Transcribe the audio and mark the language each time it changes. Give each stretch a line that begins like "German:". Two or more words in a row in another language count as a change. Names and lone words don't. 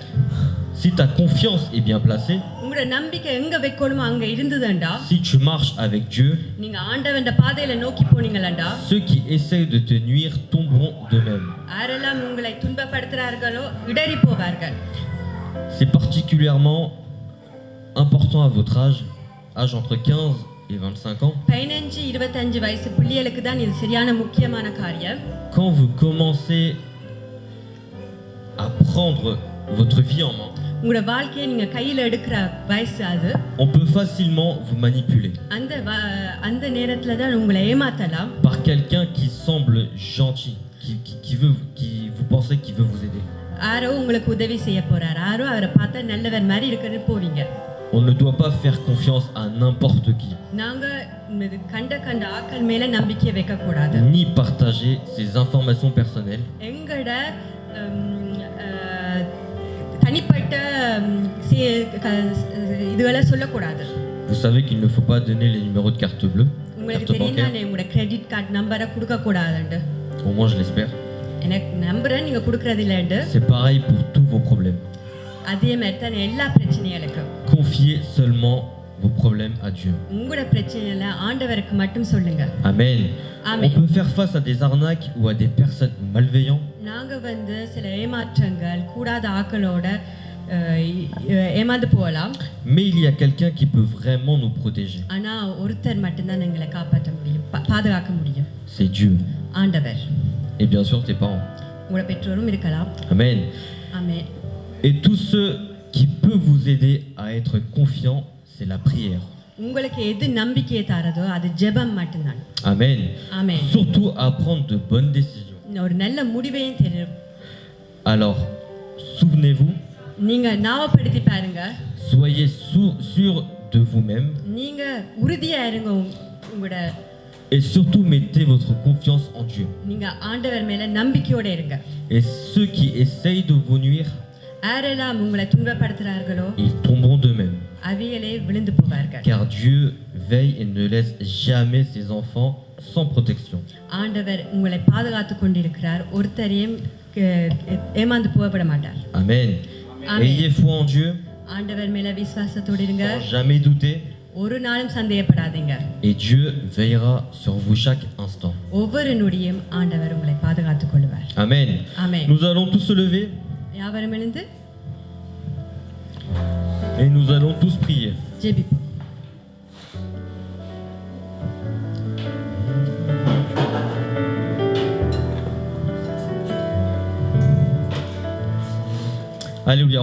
French: Si ta confiance est bien placée,
Tamil: உங்களோட நம்பிக்கை எங்க வைக்கணுமோ அங்க இருந்ததுண்டா,
French: si tu marches avec Dieu,
Tamil: நீங்க ஆண்டவன் பாதையில நோக்கி போனீங்களா,
French: ceux qui essayent de te nuire tomberont d'eux-mêmes.
Tamil: யாரெல்லாம் உங்களை துன்பப்படுத்துறார்களோ இடறி போவார்கள்.
French: C'est particulièrement important à votre âge entre 15 et 25 ans,
Tamil: 15-25 வயசு பிள்ளைகளுக்கு தான் இது சரியான முக்கியமான காரியம்.
French: quand vous commencez à prendre votre vie en main,
Tamil: உங்களோட வாழ்க்கையை நீங்க கையில எடுக்கிற வயசு அது.
French: on peut facilement vous manipuler
Tamil: அந்த நேரத்துல தான் உங்களை ஏமாத்தலாம்.
French: par quelqu'un qui semble gentil, qui vous pensez qu'il veut vous aider.
Tamil: யாரோ உங்களுக்கு உதவி செய்ய போறார், யாரோ அவரை பார்த்தா நல்லவர் மாதிரி இருக்குன்னு போவீங்க.
French: On ne doit pas faire confiance à n'importe qui,
Tamil: நாங்க கண்ட ஆக்கள் மேல நம்பிக்கை வைக்க கூடாது.
French: ni partager ses informations personnelles
Tamil: எங்கட தனிப்பட்ட இதுகளை சொல்லக்கூடாது.
French: Vous savez qu'il ne faut pas donner les numéros de carte bleue,
Tamil: உங்களுக்கு
French: carte
Tamil: தெரியும்
French: bancaire.
Tamil: தானே உங்களோட
English: credit card
Tamil: நம்பரை கொடுக்க கூடாதுண்டு.
French: Au moins je l'espère.
Tamil: எனக்கு நம்பரை நீங்க கொடுக்கறது இல்லைண்டு.
French: C'est pareil pour tous vos problèmes.
Tamil: அதே மாதிரி தான் எல்லா பிரச்சனைகளுக்கும்.
French: Confiez seulement vos problèmes à Dieu.
Tamil: உங்களோட பிரச்சனைகளை ஆண்டவருக்கு மட்டும் சொல்லுங்க.
French: Amen. Amen. On peut faire face à des arnaques ou à des personnes malveillantes,
Tamil: நாங்க வந்து சில ஏமாற்றங்கள் கூடாத ஆக்களோட ஏமாந்து போகலாம்.
French: mais il y a quelqu'un qui peut vraiment nous protéger.
Tamil: ஆனா ஒருத்தர் மட்டும்தான் எங்களை காப்பாற்ற முடியும், பாதுகாக்க முடியும்.
French: C'est Dieu.
Tamil: ஆண்டவர்.
French: Et bien sûr tes parents.
Tamil: உங்களோட பெற்றோரும் இருக்கலாம்.
French: Amen.
Tamil: ஆமென்.
French: Et tous ceux qui peuvent vous aider à être confiants, c'est la prière.
Tamil: உங்களுக்கு எது நம்பிக்கையை தரதோ அது ஜெபம் மட்டும்தான்.
French: Amen.
Tamil: ஆமென்.
French: Surtout à prendre de bonnes décisions.
Tamil: ஒரு நல்ல முடிவையும் தெரியும்.
French: Alors, souvenez-vous,
Tamil: நீங்க ஞாபகப்படுத்தி பாருங்க.
French: soyez sûr de vous-même
Tamil: நீங்க உறுதியா இருங்க உங்களோட.
French: et surtout mettez votre confiance en Dieu.
Tamil: நீங்க ஆண்டவர் மேல நம்பிக்கையோட இருங்க.
French: Et ceux qui essayent de vous nuire,
Tamil: யாரெல்லாம் உங்களை துன்பப்படுத்துறார்களோ
French: ils tomberont d'eux-mêmes.
Tamil: அவைகளே விழுந்து போவார்கள்.
French: Car Dieu veille et ne laisse jamais ses enfants sans protection.
Tamil: ஆண்டவர் உங்களை பாதுகாத்து கொண்டிருக்கிறார், ஒருத்தரையும் ஏமாந்து போகப்பட மாட்டார்.
French: Amen. Amen. Ayez foi en Dieu,
Tamil: ஆண்டவர் மேல விசுவாசத்தோடு இருங்க,
French: sans jamais douter,
Tamil: ஒரு நாளும் சந்தேகப்படாதீங்க.
French: et Dieu veillera sur vous chaque instant.
Tamil: ஒவ்வொரு நொடியும் ஆண்டவர் உங்களை பாதுகாத்துக் கொள்வார்.
French: Amen. Amen. Nous allons tous se lever
Tamil: யாவரும் எழுந்து
French: et nous allons tous prier.
Tamil: ஜெபிப்போம்.
French: Alléluia.